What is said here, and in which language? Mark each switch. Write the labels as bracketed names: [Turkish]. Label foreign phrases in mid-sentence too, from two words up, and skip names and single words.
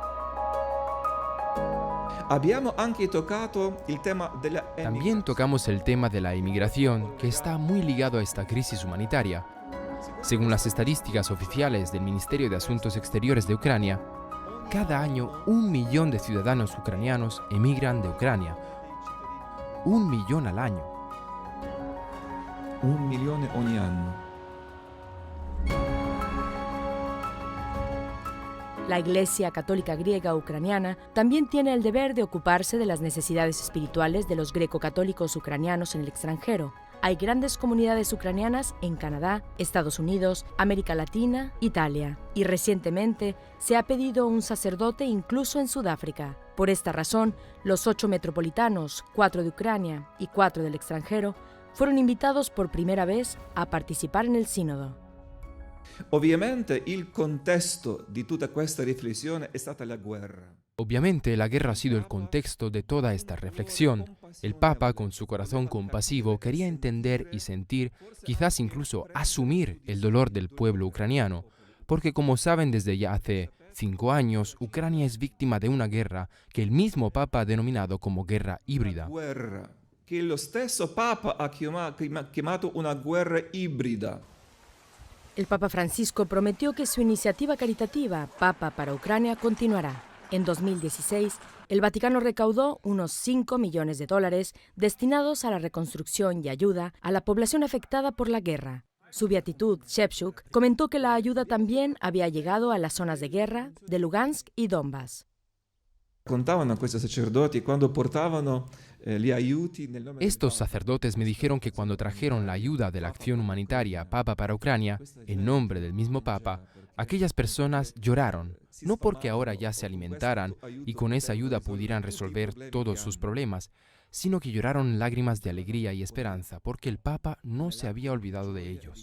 [Spanish] También tocamos el tema de la inmigración, que está muy ligado a esta crisis humanitaria. Según las estadísticas oficiales del Ministerio de Asuntos Exteriores de Ucrania, cada año 1 millón de ciudadanos ucranianos emigran de Ucrania. 1 millón al año. [Italian] 1 milione ogni anno. [Spanish] La Iglesia Católica Griega Ucraniana también tiene el deber de ocuparse de las necesidades espirituales de los greco-católicos ucranianos en el extranjero. Hay grandes comunidades ucranianas en Canadá, Estados Unidos, América Latina, Italia. Y recientemente se ha pedido un sacerdote incluso en Sudáfrica. Por esta razón, los 8 metropolitanos, 4 de Ucrania y 4 del extranjero, fueron invitados por primera vez a participar en el sínodo. [Italian] Ovviamente il contesto di tutta questa riflessione è stata la guerra. [Spanish] Obviamente, la guerra ha sido el contexto de toda esta reflexión. El Papa, con su corazón compasivo, quería entender y sentir, quizás incluso asumir el dolor del pueblo ucraniano, porque como saben desde ya hace 5 años, Ucrania es víctima de una guerra que el mismo Papa ha denominado como guerra híbrida. [Italian] Guerra, che lo stesso Papa ha chiamato una guerra ibrida. [Spanish] El Papa Francisco prometió que su iniciativa caritativa, Papa para Ucrania, continuará. En 2016, el Vaticano recaudó unos $5 millones destinados a la reconstrucción y ayuda a la población afectada por la guerra. Su beatitud, Shevchuk, comentó que la ayuda también había llegado a las zonas de guerra de Lugansk y Donbass. [Italian] Contavano a questi sacerdoti quando portavano gli aiuti nel nome. [Spanish] Estos sacerdotes me dijeron que cuando trajeron la ayuda de la acción humanitaria Papa para Ucrania, en nombre del mismo Papa, aquellas personas lloraron, no porque ahora ya se alimentaran y con esa ayuda pudieran resolver todos sus problemas, sino que lloraron lágrimas de alegría y esperanza porque el Papa no se había olvidado de ellos.